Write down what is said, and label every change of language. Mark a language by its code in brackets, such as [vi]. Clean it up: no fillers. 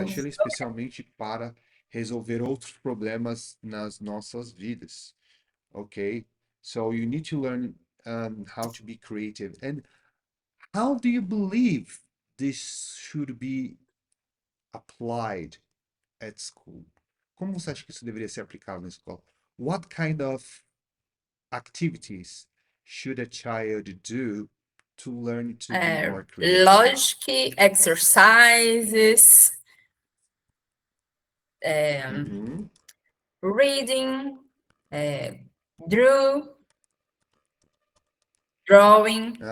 [pt] especialmente para resolver outros problemas nas nossas vidas. Okay? [en] So you need to learn how to be creative. And how do you believe this should be applied at school? [pt] Como você acha que isso deveria ser aplicado na escola? [en] What kind of activities should a child do to learn to be more creative? logic exercises, Mhm. reading, drawing,